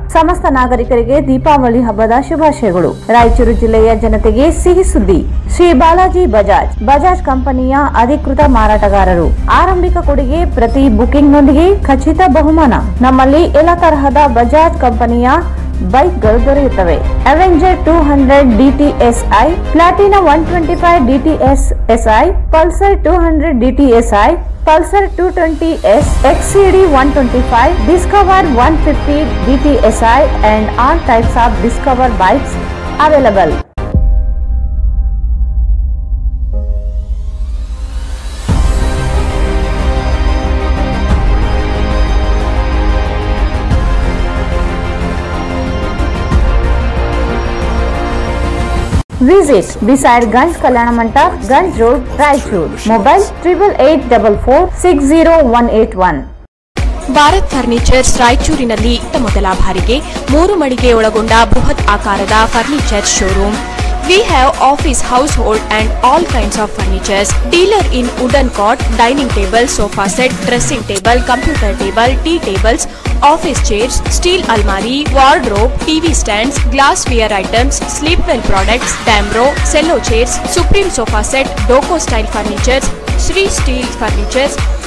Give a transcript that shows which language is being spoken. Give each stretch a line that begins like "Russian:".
Kannada: ಸಮಸ್ತ ನಾಗರಿಕರಿಗೆ ದೀಪಾವಳಿ ಹಬ್ಬದ ಶುಭಾಶಯಗಳು. ರಾಯಚೂರು ಜಿಲ್ಲೆಯ ಜನತೆಗೆ ಸಿಹಿ ಸುದ್ದಿ. ಶ್ರೀ ಬಾಲಾಜಿ ಬಜಾಜ್ ಕಂಪನಿಯ ಅಧಿಕೃತ ಮಾರಾಟಗಾರರು. ಆರಂಭಿಕ ಕೊಡುಗೆ ಪ್ರತಿ ಬುಕಿಂಗ್ನೊಂದಿಗೆ ಖಚಿತ ಬಹುಮಾನ. ನಮ್ಮಲ್ಲಿ ಎಲ್ಲ ತರಹದ ಬಜಾಜ್ ಕಂಪನಿಯ ಬೈಕ್ಗಳು ದೊರೆಯುತ್ತವೆ.
English: Avenger 200 DTSI, Platina 125 DTSI, Pulsar 200 DTSI, Pulsar 220S, XCD 125, Discover 150 DTSI and all types of Discover bikes available. Visit beside Ganj Kalyana Mandap, Ganj Road, Raichur. Mobile 8844600181.
Kannada: Bharat furnitures ರಾಯಚೂರಿನಲ್ಲಿ ಮೊದಲ ಬಾರಿಗೆ 3 ಮಳಿಗೆ ಒಳಗೊಂಡ ಬೃಹತ್ ಆಕಾರದ furniture showroom.
English: We have office, household and all kinds of furnitures. Dealer in wooden cot, dining table, sofa set, dressing table, computer table, tea tables, office chairs, steel almari, wardrobe, TV stands, glassware items, sleepwell products, Damro, cello chairs, Supreme sofa set, Doco style furnitures, Sri steel furnitures.